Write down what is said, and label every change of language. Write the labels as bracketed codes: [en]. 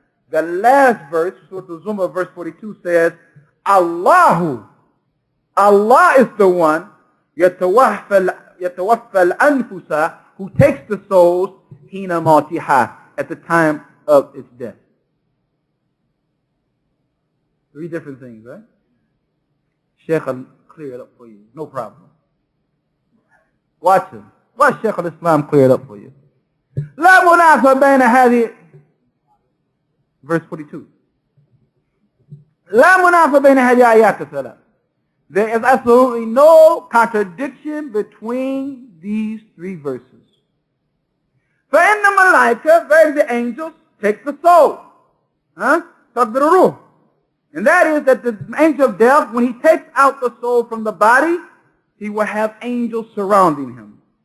[en] The last verse, Surah Zumar verse 42 says, Allah is the one, [ar] يَتَوَفَّى الْأَنفُسَ, [en] who takes the souls, [ar] حِينَ مَوْتِهَا, [en] at the time of its death. Three different things, right? Sheikh will clear it up for you. No problem. Watch him. Watch Sheikh al-Islam clear it up for you. [ar] لا منافى بين هذه verse 42. لا منافى بين هذه آيات الثلاث. [en] There is absolutely no contradiction between these three verses. [ar] فإن الملائكة, [en] very the angels, take the soul. [ar] تقبل الروح. [en] And that is that the angel of death, when he takes out the soul from the body, he will have angels surrounding him.